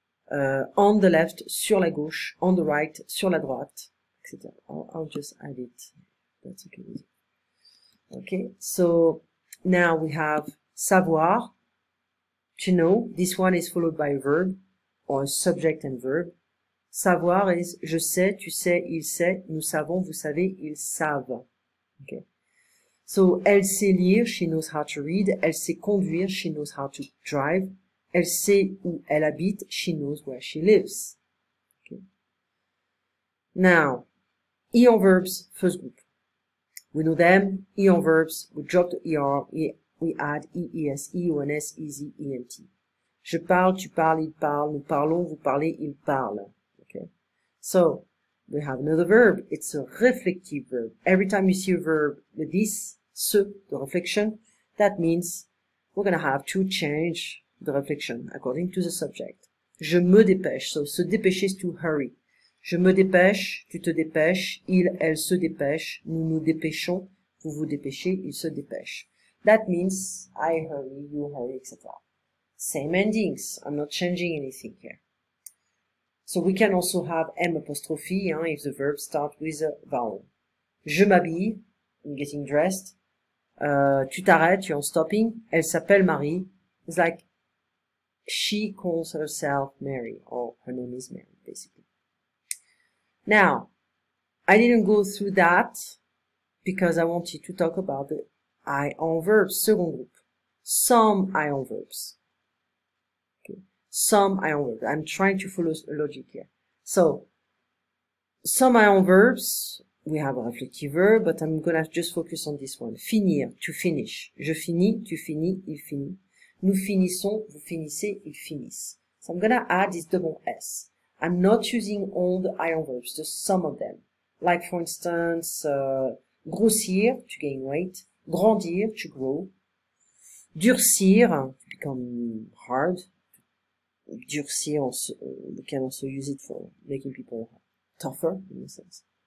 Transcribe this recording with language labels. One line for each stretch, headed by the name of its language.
English: On the left,
French: sur la gauche.
English: On the right,
French: sur la droite,
English: etc. I'll just add it. That's okay. Okay, so now we have savoir, to know. This one is followed by a verb, or a subject and verb.
French: Savoir is je sais, tu sais, il sait, nous savons, vous savez, ils savent. Okay.
English: So,
French: elle sait lire,
English: she knows how to read.
French: Elle sait conduire,
English: she knows how to drive.
French: Elle sait où elle habite,
English: she knows where she lives. Okay. Now, ion verbs, first group. We know them, ion verbs, we drop the ER, we add EES, EONS, EZ, ENT.
French: Je parle, tu parles, il parle, nous parlons, vous parlez, il parle.
English: Okay. So, we have another verb, it's a reflective verb. Every time you see a verb with this, ce, the reflection, that means we're going to have to change the reflection according to the subject.
French: Je me dépêche. So, se dépêcher
English: is to hurry.
French: Je me dépêche, tu te dépêches, il, elle se dépêche, nous nous dépêchons, vous vous dépêchez, il se dépêche.
English: That means I hurry, you hurry, etc. Same endings. I'm not changing anything here. So we can also have M apostrophe if the verb starts with a vowel.
French: Je m'habille,
English: I'm getting dressed.
French: Tu t'arrêtes,
English: you're stopping.
French: Elle s'appelle Marie.
English: It's like she calls herself Mary, or her name is Mary, basically. Now, I didn't go through that because I wanted to talk about the ion verbs, second group. Some ion verbs. Okay. Some ion verbs. I'm trying to follow a logic here. So, some ion verbs, we have a reflective verb, but I'm gonna just focus on this one.
French: Finir, to finish. Je finis, tu finis, il finit. Nous finissons, vous finissez, ils finissent.
English: So I'm gonna add this double S. I'm not using all the ion verbs, just some of them. Like for instance, grossir, to gain weight. Grandir, to grow. Durcir, to become hard. Durcir, we can also use it for making people tougher, in a sense.